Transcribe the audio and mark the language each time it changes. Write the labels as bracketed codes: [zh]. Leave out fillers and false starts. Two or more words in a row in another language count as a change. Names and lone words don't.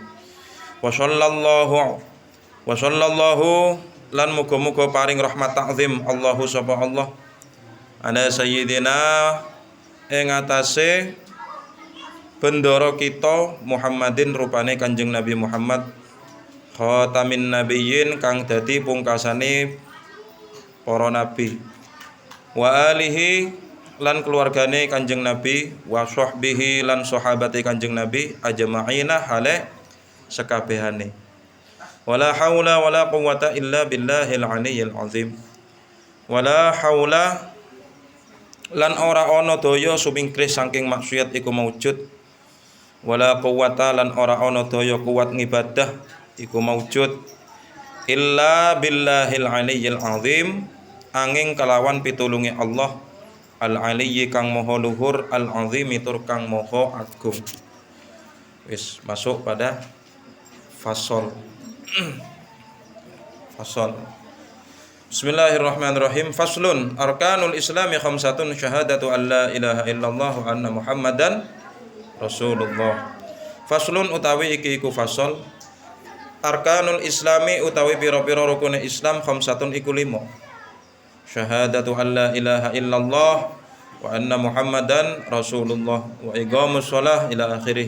[ar] وصلى الله [jv] lan muga-muga paring rahmat [ar] تعظيم الله [jv] sapa Allah ana sayyidina ing atase bendoro kita Muhammadin rupane Kanjeng Nabi Muhammad khatamin nabiyyin kang dadi pungkasane para nabi [ar] وآله [jv] lan keluargane Kanjeng Nabi [ar] وصحبه [jv] lan sahabate Kanjeng [ar] نبي أجمعين [jv] hale sekabehane [ar] ولا حول ولا قوة إلا بالله العلي العظيم ولا حول [jv] lan ora ana daya sumingkris saking maksiat iku maujud [ar] ولا قوة [jv] lan ora ana daya kuat ngibadah iku maujud [ar] إلا بالله العلي العظيم [jv] angin kelawan pitulunge Allah [ar] العلي [jv] kang maha luhur [ar] العظيم [jv] tur kang maha agung. Wis masuk pada fasol. Fasol. [ar] بسم الله الرحمن الرحيم. فصل أركان الإسلام خمسة شهادة أن لا إله إلا الله وأن محمدا رسول الله. [jv] Faslun utawi iki iku fasol. [ar] أركان الإسلام [jv] utawi pira-pira rukune Islam khamsatun iku 5. [ar] شهادة أن لا إله إلا الله وأن محمدا رسول الله وإقام الصلاة إلى آخره.